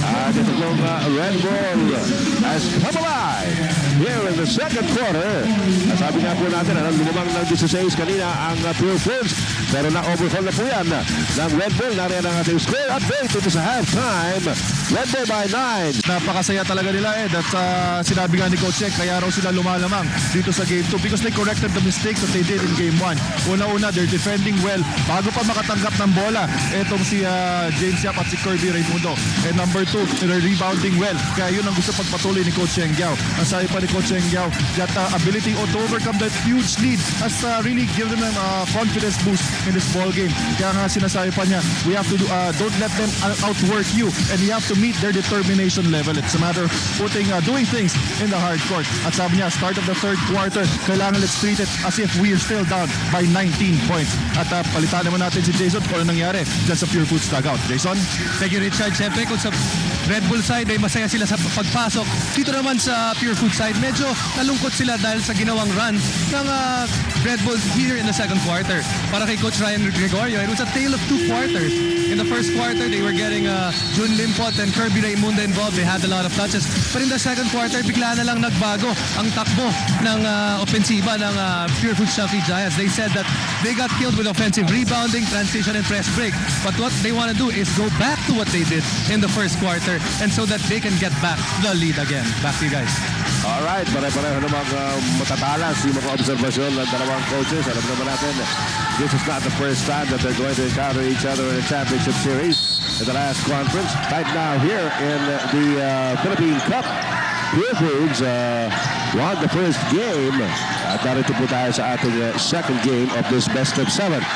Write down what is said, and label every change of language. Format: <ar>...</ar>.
<en>Dito yung Red Bull has come alive here in the second quarter.</en> <tl>Sabi nga po natin, lumabang ng 16 kanina ang Purefoods. Pero na-overcome na po yan ng Red Bull. Nariyan ang ating score update dito sa halftime.</tl> <en>Red Bull by 9.</en> <tl>Napakasaya talaga nila That's sinabi nga ni Coach Ek, kaya raw sila lumalamang dito sa Game 2 because they corrected the mistakes that they did in Game 1. Una-una, they're defending well. Bago pa makatanggap ng bola, etong si James Yap at si Kirby Raimundo.</tl> <en>And number 2, they're rebounding well.</en> <tl>Kaya yun ang gusto pagpatuloy ni Coach Engiao.</tl> <en>Ang sabi pa ni Coach Engiao, that ability to overcome that huge lead has really given them a confidence boost in this ball game. Kaya nga sinasabi pa niya, we have to don't let them outwork you and you have to meet their determination level. It's a matter of doing things in the hard court. At sabi niya, start of the third quarter, kailangan let's treat it as if we are still down by 19 points.</en> <tl>At palitan naman natin si Jason kung ano nangyari dyan sa Purefoods dugout. Jason? Thank you, Richard. Siyempre, kung sa Red Bull side ay masaya sila sa pagpasok. Dito naman sa Purefoods side, medyo nalungkot sila dahil sa ginawang run ng Red Bull here in the second quarter.</tl> <en>Para kay Coach Ryan Gregorio, it was a tale of two quarters. In the first quarter, they were getting Jun Limpot and Kirby Raimunda involved. They had a lot of touches.</en> <tl>But in the second quarter, bigla na lang nagbago ang takbo ng opensiba ng Purefoods Chunky Giants.</tl> <en>They said that they got killed with offensive rebounding, transition, and press break. But what they want to do is go back to what they did in the first quarter and so that they can get back the lead again. Back to you guys.</en> <tl>Alright, pare-pareho namang matatalas yung mga obserbasyon ng dalawang coaches.</tl> <en>Alam naman natin, this is not the first time that they're going to encounter each other in a championship series in the last conference. Right now here in the Philippine Cup, Purefoods won the first game.</en> <tl>At narito po tayo sa ating second game of this best of 7.</tl>